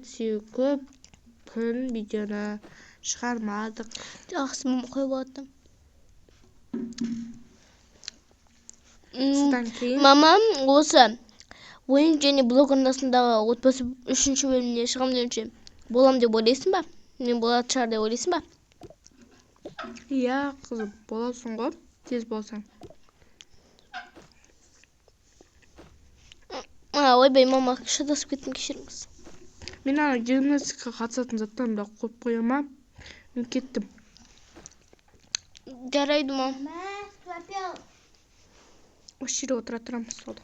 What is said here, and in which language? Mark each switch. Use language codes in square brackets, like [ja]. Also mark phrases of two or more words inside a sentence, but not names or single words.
[kk] Себебі көп күн видеоны шығармадық. Жақсы, мама қойып алады. Содан кейін Мамам осы ойын және блог арнасындағы отбасы 3-ші бөліміне шығамын деуші. [uz] Bolam deb o'ylaysan ba? Men bo'ladi шығар deb o'ylaysan ba? Iya, qizim, bo'lasan ғой, tez bo'lsang. [kk] Ойбай, мама, шатасып кеттім, кешіріңіз. Мен ана гимнастикаға қатысатын заттарымды қойып қоямын ба? Мен кеттім. Жарайды, мам. Осы жерде отыра тұрамыз сода.